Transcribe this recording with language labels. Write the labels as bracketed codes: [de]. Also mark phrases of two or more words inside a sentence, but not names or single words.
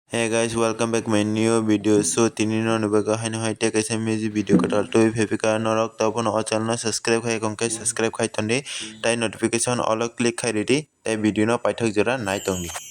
[en] Hey guys, welcome back my new video. [trp] So tini no nubaga haino hai [en] take some music video [trp] katal to fepika norok tapo no [en] channel subscribe [trp] khai kongkai subscribe khai tonde tai [en] notification all click [trp] khai ready tai video no paithak jora nai tongni.